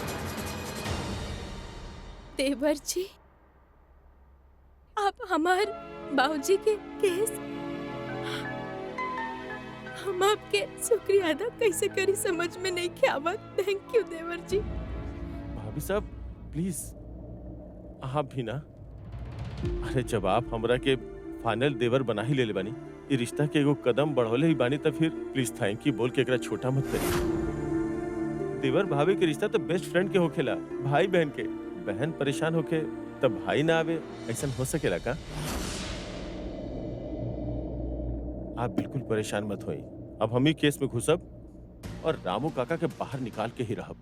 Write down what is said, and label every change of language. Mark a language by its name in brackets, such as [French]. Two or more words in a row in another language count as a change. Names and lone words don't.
[Bhojpuri] देवर जी, आप हमार बाबूजी के केस, हम आपके शुक्रिया अदा कैसे करी समझ में नहीं के आवत। [English] thank you [Bhojpuri] देवर जी। भाभी साहब प्लीज, आप भी ना। अरे जब आप हमरा के फाइनल देवर बना ही ले बानी, ये रिश्ता के एगो कदम बढ़ोले ही बानी, तब फिर प्लीज [English] thank you [Bhojpuri] बोल के एकरा छोटा मत करिए। देवर भाभी के रिश्ता तो [English] best friend [Bhojpuri] के होखेला, भाई बहन के। बहन परेशान होके तब भाई ना आवे, ऐसा हो सकेला का? आप बिल्कुल परेशान मत होई। अब हम ही केस में घुसब और रामू काका के बाहर निकाल के ही रहब।